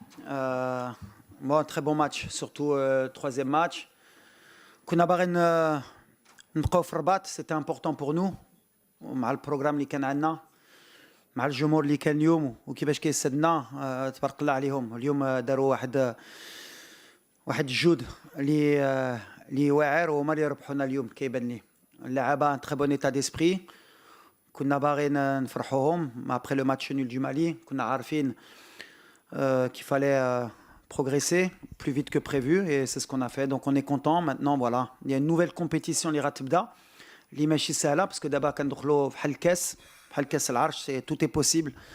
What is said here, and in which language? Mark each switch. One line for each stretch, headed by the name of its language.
French: Bon, très bon match, surtout troisième match.
Arabic: كنا باغيين نبقاو في الرباط,
French: c'était important pour nous.
Arabic: ومع البروغرام اللي كان عندنا, مع الجمهور اللي كان اليوم وكيفاش كيسدنا, تبارك الله عليهم. اليوم داروا واحد الجهد اللي واعر, وهما اللي ربحونا اليوم كيبان لي. اللعابه ان تري بون ايتا ديسبري, كنا باغيين نفرحوهم.
French: après le match nul du Mali,
Arabic: كنا عارفين
French: qu'il fallait progresser plus vite que prévu, et c'est ce qu'on a fait. Donc on est content. Maintenant voilà, il y a une nouvelle compétition
Arabic: اللي غتبدا, اللي ماشي سهله,
French: parce que
Arabic: دابا كندخلوا بحال كاس العرش,
French: tout est possible.